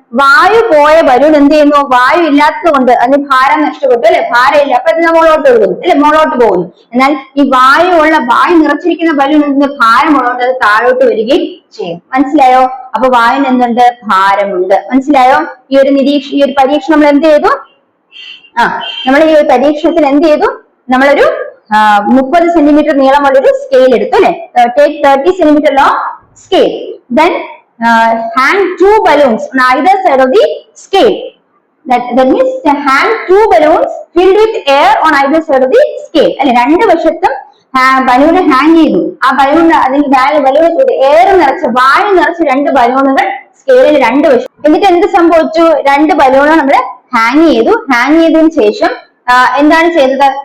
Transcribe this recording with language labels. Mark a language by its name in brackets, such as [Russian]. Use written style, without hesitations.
[Malayalam] വായു പോയ ബലൂൺ എന്ത് ചെയ്യുന്നു? വായു ഇല്ലാത്തത് കൊണ്ട് അതിന് ഭാരം നഷ്ടപ്പെട്ടു അല്ലെ, ഭാരം ഇല്ല, അപ്പൊ അതിന് മുകളിലോട്ട് പോകുന്നു അല്ലെ, മുകളിലോട്ട് പോകുന്നു. എന്നാൽ ഈ വായു നിറച്ചിരിക്കുന്ന ബലൂൺ എന്ത് ഭാരമുള്ളതുകൊണ്ട് അത് താഴോട്ട് വരികയും ചെയ്യും. മനസ്സിലായോ? അപ്പൊ വായുവിന് എന്തുണ്ട്? ഭാരമുണ്ട്. മനസ്സിലായോ? ഈ ഒരു പരീക്ഷണം നമ്മൾ എന്ത് ചെയ്തു? നമ്മൾ ഈ ഒരു പരീക്ഷണത്തിൽ എന്ത് ചെയ്തു? നമ്മളൊരു 30 സെന്റിമീറ്റർ നീളമുള്ള ഒരു സ്കെയിൽ എടുത്തു അല്ലെ, [English] take 30 centimeter long scale, then hang 2 balloons on either side of the scale. That means hang 2 balloons filled with air on either side of the scale. [Malayalam] അല്ലെ, രണ്ട് വശത്തും ബലൂണ് ഹാങ് ചെയ്തു. ആ ബലൂണ് ബലൂൺ എയർ നിറച്ച് വായു നിറച്ച് 2 ബലൂണുകൾ സ്കെയിലിൽ 2 വശം. എന്നിട്ട് എന്ത് സംഭവിച്ചു? 2 ബലൂണുകൾ നമ്മൾ ഹാങ് ചെയ്തതിനു ശേഷം എന്താണ് ചെയ്തത്?